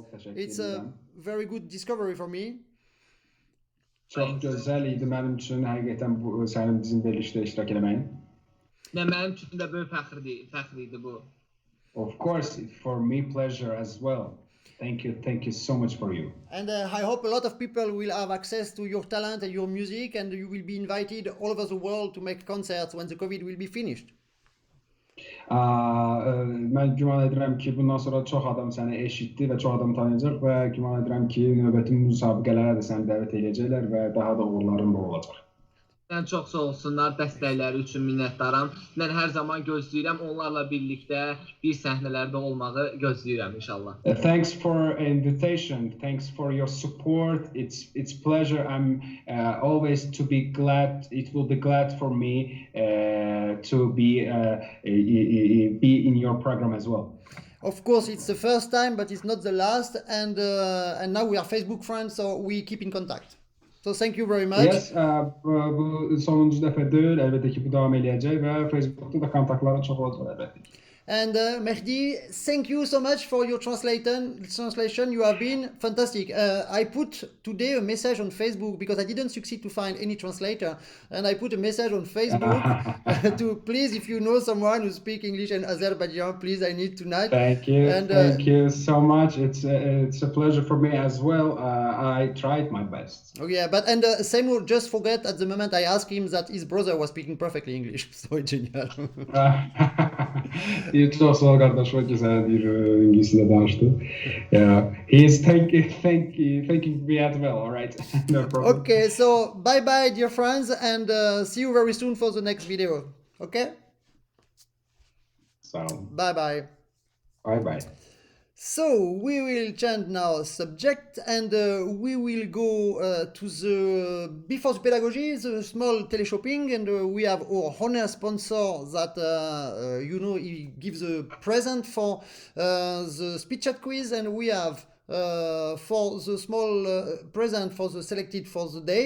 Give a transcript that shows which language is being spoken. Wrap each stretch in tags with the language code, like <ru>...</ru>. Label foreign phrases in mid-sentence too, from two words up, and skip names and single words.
<en>It's a very good discovery for me.</en> <tr>Çok güzel</tr> <az>idi mənim üçün həqiqətən bu sənin bizim verilişdə iştirak eləməyin. Mənim üçün də böyük fəxr idi bu.</az> <en>Of course, for me pleasure as well. Thank you so much for you. And I hope a lot of people will have access to your talent and your music, and you will be invited all over the world to make concerts when the COVID will be finished.</en> <az>Mən güman edirəm ki, bundan sonra çox adam səni eşitdi və çox adam tanıyacaq və güman edirəm ki, növbəti müsabiqələrə də səni dəvət edəcəklər və daha da uğurların da olacaq. Mən çox sağ olsunlar, dəstəkləri üçün minnətdaram. Mən hər zaman gözləyirəm onlarla birlikdə bir səhnələrdə olmağı gözləyirəm inşallah.</az> <en>Thanks for invitation. Thanks for your support. It's pleasure. I'm always to be glad. It will be glad for me to be in your program as well. Of course, it's the first time, but it's not the last. And now we are Facebook friends, so we keep in contact. So thank you very much. Yes,</en> <az>bu sonuncu dəfə deyil, əlbəttə ki, bu davam eləyəcək və Facebookda da kontaktların çox olacaq əlbəttə ki.</az> <en>And Mehdi, thank you so much for your translation. You have been fantastic. I put today a message on Facebook because I didn't succeed to find any translator. And I put a message on Facebook to please, if you know someone who speaks English and Azerbaijani, please, I need tonight. Thank you. And, thank you so much. It's a pleasure for me as well. I tried my best. Oh yeah, and Seymur just forget at the moment I asked him that his brother was speaking perfectly English. So it's genial.</en> <tr>Çok sağ ol kardeş, o güzel bir İngilizce danıştı.</tr> <en>He is thanking me as well, all right? No problem. Okay, so bye bye dear friends, and see you very soon for the next video. Okay? So bye bye. Bye bye. So we will change now subject, and we will go to the before the pedagogy, the small Téléshopping, and we have our honor sponsor that he gives a present for the speed chat quiz, and we have for the small present for the selected for the day.</en>